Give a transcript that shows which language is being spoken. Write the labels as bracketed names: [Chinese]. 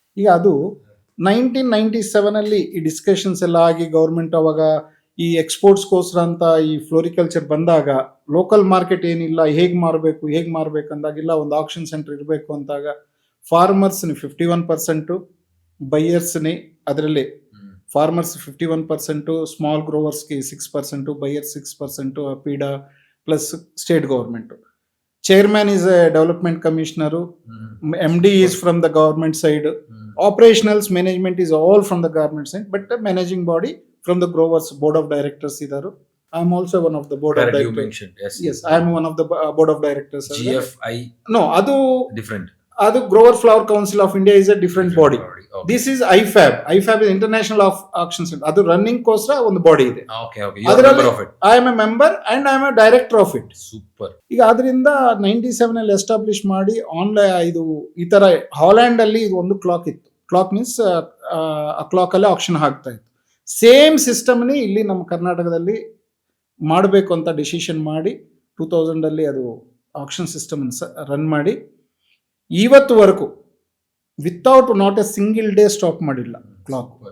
[Kannada] ಈಗ ಅದು 1997 ಅಲ್ಲಿ ಈ ಡಿಸ್ಕಷನ್ಸ್ ಎಲ್ಲ ಆಗಿ ಗೌರ್ಮೆಂಟ್ ಅವಾಗ ಈ ಎಕ್ಸ್ಪೋರ್ಟ್ಸ್ಗೋಸ್ಕರ ಅಂತ ಈ ಫ್ಲೋರಿಕಲ್ಚರ್ ಬಂದಾಗ, ಲೋಕಲ್ ಮಾರ್ಕೆಟ್ ಏನಿಲ್ಲ, ಹೇಗೆ ಮಾರಬೇಕು ಅಂದಾಗಿಲ್ಲ, ಒಂದು ಆಕ್ಷನ್ ಸೆಂಟರ್ ಇರಬೇಕು ಅಂತಾಗ ಫಾರ್ಮರ್ಸ್ని 51%, ಬೈಯರ್ಸ್ని ಅದರಲ್ಲಿ farmers 51%, small ಗ್ರೋವರ್ಸ್ಗೆ 6%, buyers 6%, ಪೀಡಾ plus state government. [English] Chairman is a development commissioner. MD is from the government side. Operationals management is all from the government side, but the managing body from the growers board of directors [Kannada] idaru. [English] I am also one of the board of directors. You mentioned, yes, I am one of the board of directors. GFI. No, adu different. Adu Grower Flower Council of India is a different body. Okay. This is IFAB. IFAB is International Auction Center. [Kannada] Adu running kosra ಒಂದು body ಇದೆ. [English] Okay. You are a member of it. I am a member and I am a director of it. Super. [Kannada] ಈಗ ಅದರಿಂದ 97 ಅಲ್ಲಿ establish ಮಾಡಿ online ಇದು ಈ ತರ Holland ಅಲ್ಲಿ ಇದು ಒಂದು ಕ್ಲಾಕ್ ಇತ್ತು. ಕ್ಲಾಕ್ ಮೀನ್ಸ್ ಆ ಕ್ಲಾಕ್ ಅಲ್ಲಿ ಆಕ್ಷನ್ ಆಗ್ತಾ ಇತ್ತು. ಸೇಮ್ ಸಿಸ್ಟಮ್ನೇ ಇಲ್ಲಿ ನಮ್ಮ ಕರ್ನಾಟಕದಲ್ಲಿ ಮಾಡಬೇಕು ಅಂತ ಡಿಸಿಷನ್ ಮಾಡಿ 2000 ಅಲ್ಲಿ ಅದು ಆಕ್ಷನ್ ಸಿಸ್ಟಮ್ ರನ್ ಮಾಡಿ ಇವತ್ತುವರೆಗೂ [English] without not a single day [Kannada] stop ಮಾಡಿಲ್ಲ ಕ್ಲಾಕ್.